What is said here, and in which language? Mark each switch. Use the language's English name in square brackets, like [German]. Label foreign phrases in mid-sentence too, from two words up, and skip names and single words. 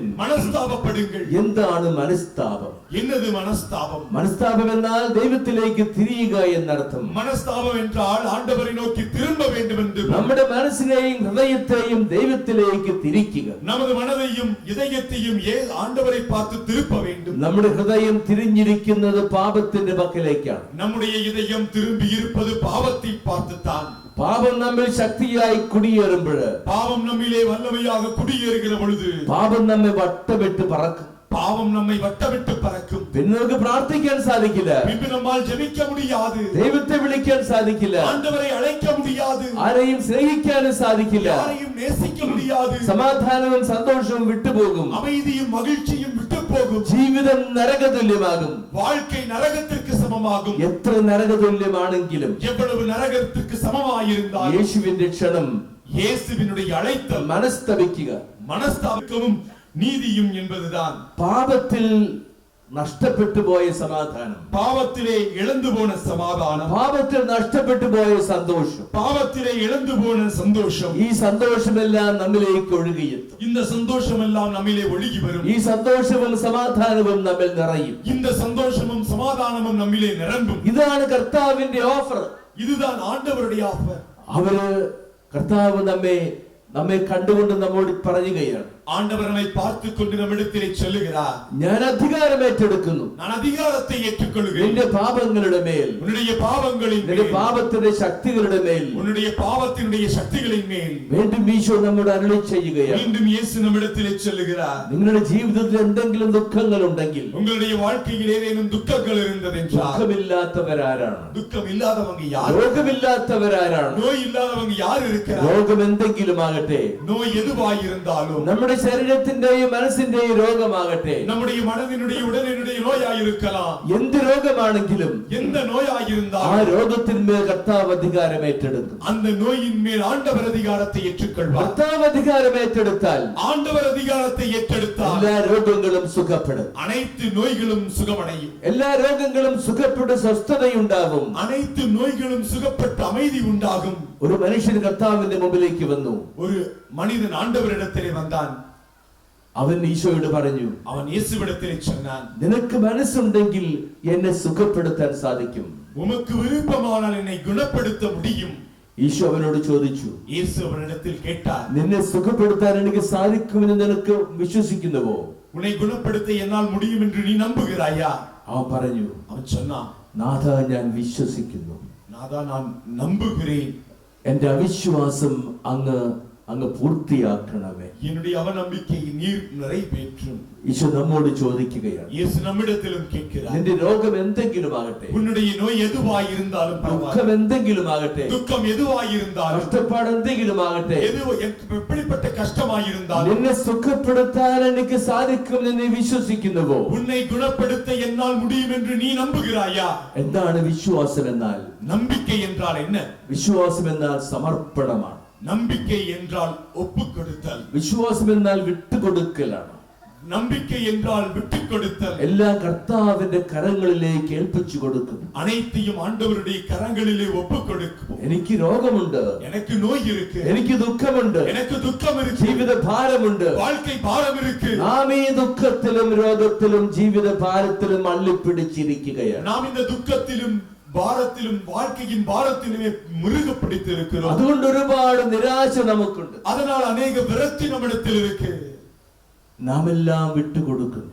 [Malayalam] മനസ്താപപ്പെടുங்கள். എന്താണ് മനസ്താപം? എന്നത് മനസ്താപം? മനസ്താപം എന്നാൽ ദൈവത്തിലേക്ക് തിരിയുക എന്നർത്ഥം. [Tamil] മനസ്താപം என்றால் ஆண்டவரை நோக்கி திரும்ப வேண்டும் என்று. [Malayalam] നമ്മുടെ മനസ്സിനെയും ഹൃദയത്തെയും ദൈവത്തിലേക്ക് തിരിക്കുക. [Tamil] நமது மனதையும் இதயத்தையும் ஆண்டவரை பார்த்து திருப்ப வேண்டும். [Malayalam] നമ്മുടെ ഹൃദയം തിരിഞ്ഞിരിക്കുന്നത് പാപത്തിന്റെ പക്കലേക്കാണ്. [Tamil] நம்முடைய இதயம் திரும்பி இருப்பது பாவத்தை பார்த்துத்தான். [Malayalam] പാപം നമ്മിൽ ശക്തിയായി കുടിയേറുമ്പോൾ, [Tamil] பாவம் நம்மிலே வல்லமையாக குடியேறுகிற பொழுது, [Malayalam] പാപം നമ്മെ വട്ടമിട്ട് പറക്കും. [Tamil] பாவம் நம்மை வட்டமிட்டு பறக்கும். [Malayalam] പിന്നെ നമുക്ക് പ്രാർത്ഥിക്കാൻ സാധിക്കില്ല. [Tamil] பின்பு நம்மால் ஜெபிக்க முடியாது. [Malayalam] ദൈവത്തെ വിളിക്കാൻ സാധിക്കില്ല. [Tamil] ஆண்டவரை அழைக்க முடியாது. [Malayalam] ആരെയും സ്നേഹിക്കാനും സാധിക്കില്ല. [Tamil] யாரையும் நேசிக்க முடியாது. [Malayalam] സമാധാനവും സന്തോഷവും വിട്ടുപോകും. [Tamil] அமைதியும் மகிழ்ச்சியும் விட்டு போகும். [Malayalam] ജീവിതം നരകതുല്യമാകും. [Tamil] வாழ்க்கை நரகத்திற்கு சமமாகும். [Malayalam] എത്ര നരകതുല്യമാണെങ്കിലും, [Tamil] எவ்வளவு நரகத்திற்கு சமமாயிருந்தாலும், [Malayalam] യേശുവിന്റെ ക്ഷണം, [Tamil] இயேசுவினுடைய அழைத்தல், [Malayalam] മനസ്തപിക്കുക, [Tamil] மனஸ்தாபமும் நீதியும் என்பதுதான். [Malayalam] പാപത്തിൽ നഷ്ടപ്പെട്ടു പോയ സമാധാനം, [Tamil] பாவத்திலே இழந்து போன சமாதானம், [Malayalam] പാപത്തിൽ നഷ്ടപ്പെട്ടു പോയ സന്തോഷം, [Tamil] பாவத்திலே இழந்து போன சந்தோஷம், [Malayalam] ഈ സന്തോഷമെല്ലാം നമ്മിലേക്ക് ഒഴുകിയെത്തും. [Tamil] இந்த சந்தோஷம் எல்லாம் நம்மிலே ஒழுகி வரும். [Malayalam] ഈ സന്തോഷവും സമാധാനവും നമ്മിൽ നിറയും. [Tamil] இந்த சந்தோஷமும் சமாதானமும் நம்மிலே நிரம்பும். [Malayalam] ഇതാണ് കർത്താവിന്റെ ഓഫർ. [Tamil] இதுதான் ஆண்டவருடைய ஆஃபர். [Malayalam] അവര് കർത്താവ് നമ്മെ കണ്ടുകൊണ്ട് നമ്മോട് പറയുകയാണ്, [Tamil] ஆண்டவர் நம்மை பார்த்து கொண்டு நம்மிடத்திலே சொல்லுகிறார், [Malayalam] ഞാൻ അധികാരം ഏറ്റെടുക്കുന്നു. [Tamil] நான் அதிகாரத்தை ஏற்றுக்கொள்கிறேன். [Malayalam] നിന്റെ പാപങ്ങളുടെ മേൽ, [Tamil] உன்னுடைய பாவங்களின் [Malayalam] നിന്റെ [Tamil] மேல், [Malayalam] പാപത്തിന്റെ ശക്തികളുടെ മേൽ. [Tamil] உன்னுடைய பாவத்தினுடைய சக்திகளின் மேல். [Malayalam] വീണ്ടും ഈശോ നമ്മോട് അരുളി ചെയ്യുകയാണ്, [Tamil] மீண்டும் இயேசு நம்மிடத்திலே சொல்லுகிறார், [Malayalam] നിങ്ങളുടെ ജീവിതത്തിൽ എന്തെങ്കിലും ദുഃഖങ്ങൾ ഉണ്ടെങ്കിൽ, [Tamil] உங்களுடைய வாழ்க்கையில் ஏதேனும் துக்கங்கள் இருந்ததென்றால், [Malayalam] ദുഃഖമില്ലാത്തവരാരാണ്? [Tamil] துக்கம் இல்லாதவங்க யார்? [Malayalam] രോഗമില്ലാത്തവരാരാണ്? [Tamil] நோய் இல்லாதவங்க யார் இருக்கிறார்? [Malayalam] രോഗം എന്തെങ്കിലും ആകട്ടെ, [Tamil] நோய் எதுவாயிருந்தாலும், [Malayalam] നമ്മുടെ ശരീരത്തിന്റെയും മനസ്സിന്റെയും രോഗമാകട്ടെ, [Tamil] நம்முடைய மனதினுடைய உடலினுடைய நோயாயிருக்கலாம், [Malayalam] എന്ത് രോഗമാണെങ്കിലും [Tamil] எந்த [Malayalam] ആ [Tamil] நோயாயிருந்தாலும் [Malayalam] രോഗത്തിന്മേൽ കർത്താവ് അധികാരം ഏറ്റെടുക്കും. [Tamil] அந்த நோயின் மேல் ஆண்டவர் அதிகாரத்தை ஏற்றுக்கொள்வார். [Malayalam] കർത്താവ് അധികാരം ഏറ്റെടുത്താൽ [Tamil] ஆண்டவர் அதிகாரத்தை ஏற்றெடுத்தால் [Malayalam] എല്ലാ രോഗങ്ങളും സുഖപ്പെടും. [Tamil] அனைத்து நோய்களும் சுகமடையும். [Malayalam] എല്ലാ രോഗങ്ങളും സുഖപ്പെട്ട് സ്വസ്ഥതയുണ്ടാവും. [Tamil] அனைத்து நோய்களும் சுகப்பட்டு அமைதி உண்டாகும். [Malayalam] ഒരു മനുഷ്യൻ കർത്താവിന്റെ മുമ്പിലേക്ക് വന്നു. [Tamil] ஒரு மனிதன் ஆண்டவரிடத்திலே வந்தான். [Malayalam] അവൻ ഈശോയോട് പറഞ്ഞു, [Tamil] அவன் இயேசுவிடத்திலே சொன்னான், [Malayalam] നിനക്ക് മനസ്സുണ്ടെങ്കിൽ എന്നെ സുഖപ്പെടുത്താൻ സാധിക്കും. [Tamil] உமக்கு விருப்பமானால் என்னை குணப்படுத்த முடியும். [Malayalam] ഈശോ അവനോട് ചോദിച്ചു, [Tamil] இயேசு அவனிடத்தில் கேட்டார், [Malayalam] നിന്നെ സുഖപ്പെടുത്താൻ എനിക്ക് സാധിക്കുമെന്ന് നിനക്ക് വിശ്വസിക്കുന്നുവോ? [Tamil] உன்னை குணப்படுத்த என்னால் முடியும் என்று நீ நம்புகிறாயா? [Malayalam] അവൻ പറഞ്ഞു, [Tamil] அவன் சொன்னான், [Malayalam] നാഥ, ഞാൻ വിശ്വസിക്കുന്നു. [Tamil] நாதா, நான் நம்புகிறேன். [Malayalam] എന്റെ അവിശ്വാസം അങ്ങ് പൂർത്തിയാക്കണമേ. [Tamil] என்னுடைய அவநம்பிக்கையை நீர் நிறைவேற்றும். [Malayalam] ഈശോ നമ്മോട് ചോദിക്കുകയാണ്, [Tamil] இயேசு நம்மிடத்திலும் கேட்கிறார், [Malayalam] നിന്റെ രോഗം എന്തെങ്കിലും ആകട്ടെ, [Tamil] உன்னுடைய நோய் எதுவாயிருந்தாலும் [Malayalam] ദുഃഖം [Tamil] பரவாயில்லை, [Malayalam] എന്തെങ്കിലും ആകട്ടെ, [Tamil] துக்கம் எதுவாயிருந்தாலும், [Malayalam] കഷ്ടപ്പാട് എന്തെങ്കിലും ആകട്ടെ, [Tamil] எப்படிப்பட்ட கஷ்டமாயிருந்தாலும், [Malayalam] നിന്നെ സുഖപ്പെടുത്താൻ എനിക്ക് സാധിക്കുമെന്ന് നീ വിശ്വസിക്കുന്നുവോ? [Tamil] உன்னை குணப்படுத்த என்னால் முடியும் என்று நீ நம்புகிறாயா? [Malayalam] എന്താണ് വിശ്വാസം എന്നാൽ? [Tamil] நம்பிக்கை என்றால் என்ன? [Malayalam] വിശ്വാസം എന്നാൽ സമർപ്പണമാണ്. [Tamil] நம்பிக்கை என்றால் ஒப்பு கொடுத்தல். [Malayalam] വിശ്വാസം എന്നാൽ വിട്ടുകൊടുക്കലാണ്. [Tamil] நம்பிக்கை என்றால் விட்டு கொடுத்தல். [Malayalam] എല്ലാം കർത്താവിന്റെ കരങ്ങളിലേക്ക് ഏൽപ്പിച്ചു കൊടുക്കും. [Tamil] அனைத்தையும் ஆண்டவருடைய கரங்களிலே ஒப்பு கொடுக்கும். [Malayalam] എനിക്ക് രോഗമുണ്ട്, [Tamil] எனக்கு நோய் இருக்கு, [Malayalam] എനിക്ക് ദുഃഖമുണ്ട്, [Tamil] எனக்கு துக்கம் இருக்கு, [Malayalam] ജീവിത ഭാരമുണ്ട്. [Tamil] வாழ்க்கை பாரம் இருக்கு. [Malayalam] നാം ഈ ദുഃഖത്തിലും രോഗത്തിലും ജീവിത ഭാരത്തിലും അള്ളിപ്പിടിച്ചിരിക്കുകയാണ്. [Tamil] நாம் இந்த துக்கத்திலும் பாரத்திலும் வாழ்க்கையின் பாரத்திலுமே முருக பிடித்து இருக்கிறோம். [Malayalam] അതുകൊണ്ട് ഒരുപാട് നിരാശ നമുക്കുണ്ട്. [Tamil] அதனால் அநேக விரக்தி நம்மிடத்தில் இருக்கு. [Malayalam] നാം എല്ലാം വിട്ടുകൊടുക്കുന്നു.